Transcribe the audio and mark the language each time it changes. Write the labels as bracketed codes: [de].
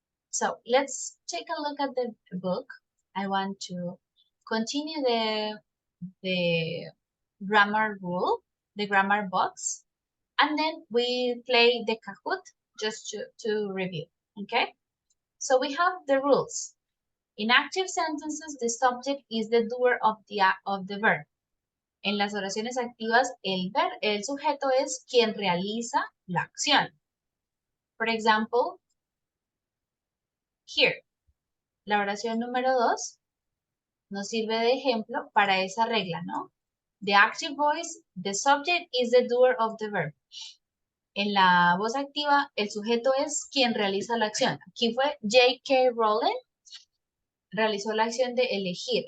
[en] So let's take a look at the book. I want to continue the grammar rule, the grammar box, and then we play the Kahoot just to review, okay? So we have the rules. In active sentences, the subject is the doer of the verb. [es] En las oraciones activas, el sujeto es quien realiza la acción. For example, here, la oración número 2 nos sirve de ejemplo para esa regla, ¿no? [en] The active voice, the subject is the doer of the verb. [es] En la voz activa, el sujeto es quien realiza la acción. Aquí fue J.K. Rowling, realizó la acción de elegir.